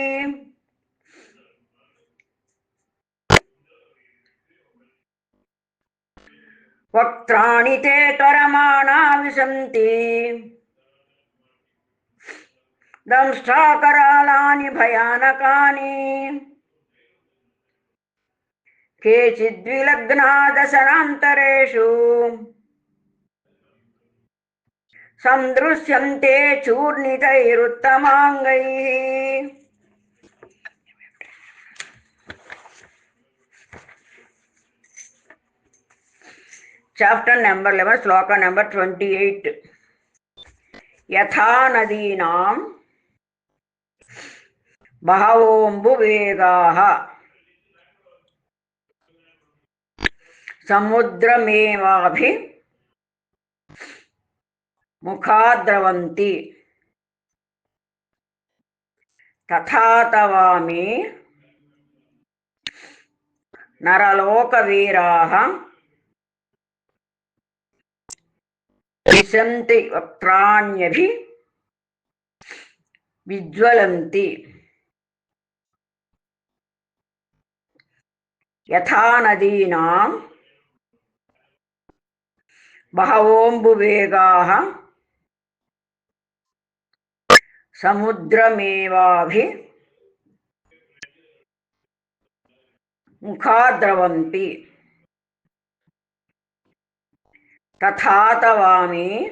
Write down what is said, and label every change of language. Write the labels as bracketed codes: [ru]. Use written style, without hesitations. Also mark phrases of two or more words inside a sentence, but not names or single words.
[sa] वक्त्राणि ते त्वरमाणा विशन्ति दंष्टाकरालानि भयानकानि केचिद्विलग्ना दशनान्तरेषु संदृश्यन्ते चूर्णितैरुत्तमाङ्गैः. [en] Chapter number 11, sloka number 28. [sa] यथा नदीनां बहवोऽम्बुवेगाः समुद्रमेवाभिमुखाद्रवन्ति तथा तवामि नरलोकवीराः विशन्ति वक्त्राण्यभि విజ్వలంతి యథా నదీనాం బహవోంబువేగాః సముద్రమేవాభి ముఖా ద్రవంతి తథా తవామి